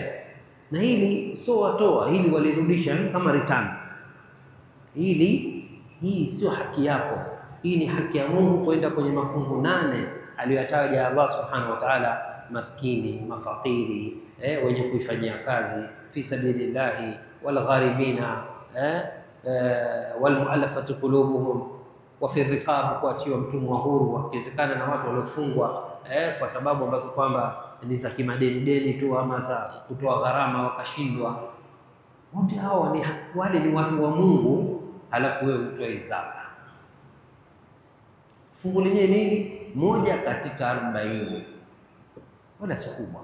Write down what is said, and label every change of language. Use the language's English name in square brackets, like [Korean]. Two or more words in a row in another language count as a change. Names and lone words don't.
[Swahili] Na hili sio watoa, hili walirudisha kama return. Hii sio haki yako, hii ni haki ya Mungu kwenda kwenye mafungu 8 aliyotaja Allah [Arabic] سبحانه وتعالى: [Swahili] maskini, mafakiri, wenye kuifanyia kazi [Arabic] في سبيل الله, والغارمين والمؤلفة قلوبهم وفي الرقاب, [Swahili] kuachiwa mtumwa huru, wakiwezekana na watu waliofungwa kwa sababu ambazo kwamba ni za kimadeni tu ama za kutoa gharama wakashindwa. Wote hawa ni wale ni watu wa Mungu, halafu wewe utoe zaka. Fungu lenyewe nini? 1 katika 40, wala si kubwa.